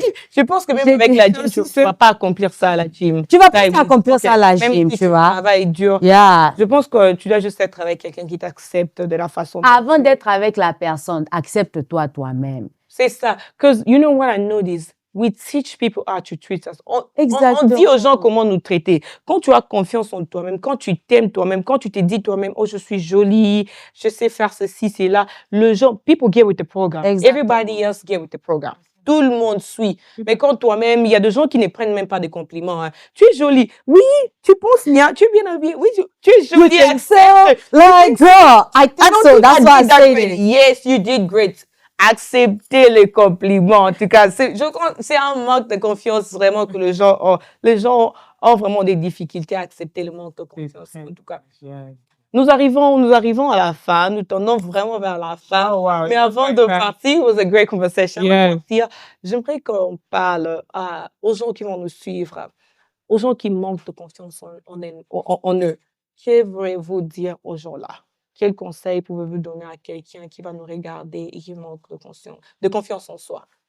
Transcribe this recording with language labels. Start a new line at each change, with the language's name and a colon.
French: Je pense que même avec la gym, tu ne vas pas accomplir ça à la gym. Tu vas pas accomplir ça à la gym, tu vois. Le travail est dur.
English: Yeah.
French: Je pense que tu dois juste être avec quelqu'un qui t'accepte de la façon. Avant d'être avec la personne, accepte-toi toi-même. C'est ça.
English: Because you know what I noticed? We teach people how to treat us.
French: On dit aux gens comment nous traiter. Quand tu as confiance en toi-même, quand tu t'aimes toi-même, quand tu te dis toi-même, oh, je suis jolie, je sais faire ceci, c'est là,
English: people get with the program.
French: Exactement.
English: Everybody else get with the program.
French: Tout le monde suit. Mais quand toi-même, il y a des gens qui ne prennent même pas des compliments. Hein. Tu es jolie. Oui, tu penses bien. Tu es bien habillée. Oui, tu es jolie.
English: You think so? Like, girl, I think so. That's what I said. Yes, you did great.
French: Accepter les compliments. En tout cas, c'est un manque de confiance vraiment que les gens ont. Les gens ont vraiment des difficultés à accepter le manque de confiance. En tout cas, nous arrivons à la fin. Nous tendons vraiment vers la fin.
English: Oh, wow.
French: Mais avant de partir,
English: it was a great conversation.
French: J'aimerais qu'on parle aux gens qui vont nous suivre, aux gens qui manquent de confiance en eux. Que voulez-vous dire aux gens-là? Quel conseil pouvez-vous donner à quelqu'un qui va nous regarder et qui manque de confiance en soi?